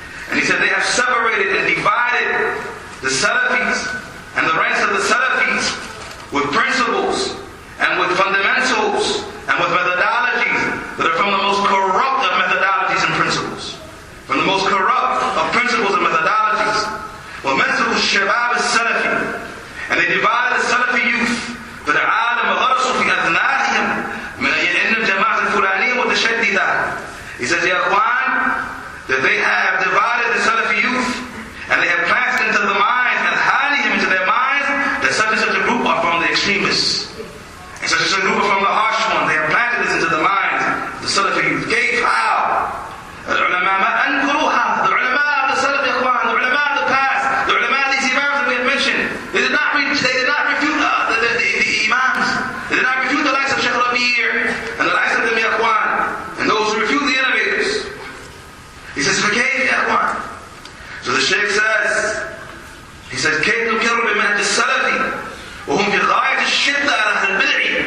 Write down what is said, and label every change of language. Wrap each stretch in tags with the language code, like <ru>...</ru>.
<en>And he said they have separated and divided the Salafis and the ranks of the Salafis with principles and with fundamentals and with methodologies that are from the most corrupt of methodologies and principles. From the most corrupt of principles and methodologies.</en> <ar>ومزقوا الشباب السلفي.</ar> <en>And they divided the Salafi youth.</en> <ar>فالعالم غرسوا في أذنانهم من أن الجماعة الفلانية متشددة.</ar> <en>He says, Ya Ikhwan, that they have divided the Salafi youth and they have planted into the minds and hiding into their minds that such and such a group are from the extremists. And such a group are from the harsh ones. They have planted this into the minds of the Salafi youth.</en> <ar>كيف how? العلماء ما أنكروها.</ar> <en>The ulama of the Salaf, Ya Ikhwan, the ulama of the past, the ulama of these imams that we have mentioned, they did not refute the imams. They did not refute the likes of Shaykh Rabi' and the likes of them, Ya Ikhwan, and those who refute the innovators. He says,</en> <ar>فكيف يا أخوان?</ar> <en>So the Shaykh says, he says,</en> <ar>كيف نكر بمنهج السلفي وهم في غاية الشدة على أهل البدع.</ar>